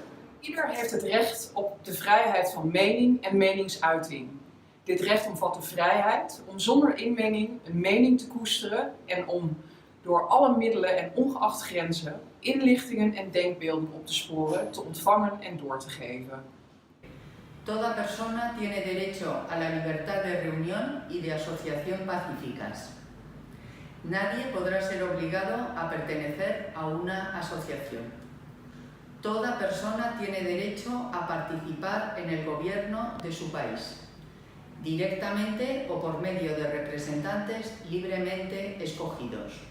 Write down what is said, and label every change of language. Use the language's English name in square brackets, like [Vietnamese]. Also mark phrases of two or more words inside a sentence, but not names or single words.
[Dutch] Ieder heeft het recht op de vrijheid van mening en meningsuiting. Dit recht omvat de vrijheid om zonder inmenging een mening te koesteren en om door alle middelen en ongeacht grenzen inlichtingen en denkbeelden op te sporen, te ontvangen en door te geven. [Spanish] Toda persona tiene derecho a la libertad de reunión y de asociación pacíficas. Nadie podrá ser obligado a pertenecer a una asociación. Toda persona tiene derecho a participar en el gobierno de su país, directamente o por medio de representantes libremente escogidos.